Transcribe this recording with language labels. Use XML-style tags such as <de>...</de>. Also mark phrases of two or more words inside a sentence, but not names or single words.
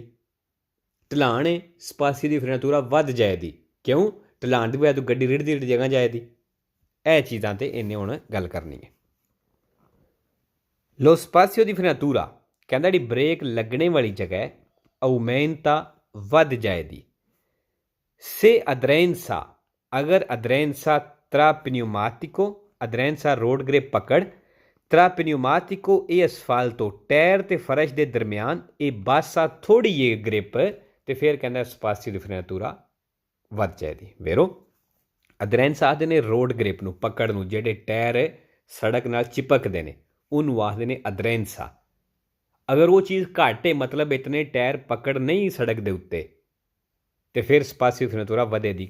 <pa>ਢਲਾਣ ਹੈ</pa> <it>spazio di frenatura</it> <pa>ਵੱਧ ਜਾਏਗੀ। ਕਿਉਂ ਢਲਾਣ ਦੀ ਵਜ੍ਹਾ ਤੋਂ ਗੱਡੀ ਰਿੜਦੀ ਰਿੜਦੀ ਜਗ੍ਹਾ ਜਾਏਗੀ। ਇਹ ਚੀਜ਼ਾਂ ਤੇ ਇਹਨੇ ਹੁਣ ਗੱਲ ਕਰਨੀ ਹੈ।</pa> <it>lo spazio di frenatura</it> <pa>ਕਹਿੰਦਾ ਜਿਹੜੀ ਬ੍ਰੇਕ ਲੱਗਣੇ ਵਾਲੀ ਜਗ੍ਹਾ ਹੈ aumenta ਵੱਧ ਜਾਏਗੀ।</pa> <it>se aderenza</it> <pa>अगर</pa> <it>aderenza tra pneumatico aderenza</it> <en>road grip</en> <pa>पकड़</pa> <it>tra pneumatico e asfalto</it> <pa>ਟਾਇਰ ਤੇ ਫਰਸ਼ ਦੇ ਦਰਮਿਆਨ ਇਹ ਬਾਸਾ ਥੋੜੀ ਜਿਹੀ ਗ੍ਰਿਪ ਤੇ ਫਿਰ ਕਹਿੰਦਾ</pa> <it>spazio di frenatura</it> <pa>ਵੱਧ ਜਾਏਗੀ। ਵੇਰੋ ਅਦਰੈਂਸਾ ਆਖਦੇ ਨੇ ਰੋਡ ਗ੍ਰਿਪ ਨੂੰ ਪਕੜ ਨੂੰ ਜਿਹੜੇ ਟਾਇਰ ਸੜਕ ਨਾਲ ਚਿਪਕਦੇ ਨੇ ਉਹਨੂੰ ਆਖਦੇ ਨੇ ਅਦਰੈਂਸਾ। ਅਗਰ ਉਹ ਚੀਜ਼ ਘੱਟ ਹੈ ਮਤਲਬ ਇਤਨੇ ਟਾਇਰ ਪਕੜ ਨਹੀਂ ਸੜਕ ਦੇ ਉੱਤੇ ਤੇ ਫਿਰ</pa> <it>spazio frenatura</it> <pa>ਵਧੇਗੀ।</pa>